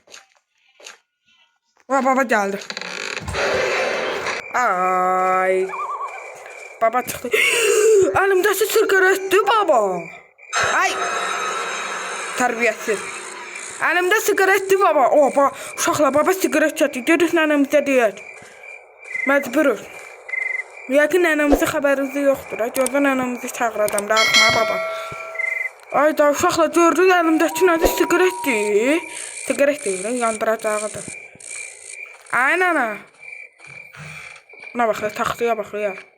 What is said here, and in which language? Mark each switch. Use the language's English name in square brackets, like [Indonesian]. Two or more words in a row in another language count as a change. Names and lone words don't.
[Turkish] Baba geldi. Ay. Baba çıktı. Elimde sigara etti baba. Ay. Terbiyesiz. Elimde sigara etti baba. [Azerbaijani] Oha. Uşaqlar baba sigara çəkdi. Dedik nənəmizə deyək. Məcburuz. Yəqin nənəmizin xəbəriniz yoxdur. Gözdən nənəmizi çağıracam da arxama baba. Ay da uşaqlar gördük əlimdəki nədir? Sigaretdir. Sigaret deyil, yandıracağıdır. Ay nənə. Buna bax, taxtıya bax ya.